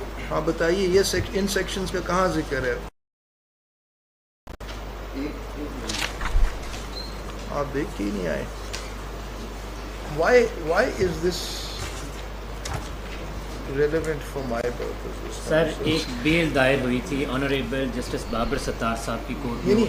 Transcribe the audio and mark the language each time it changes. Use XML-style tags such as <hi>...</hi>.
<ur>ہاں بتائیے یہ ان سیکشنز کا کہاں ذکر ہے؟ آپ دیکھ کے ہی نہیں آئے.</ur> <en>Why is this relevant for my purposes?</en> <ur>سر ایک بیل دائر ہوئی تھی آنریبل جسٹس بابر ستار صاحب کی کورٹ میں.</ur>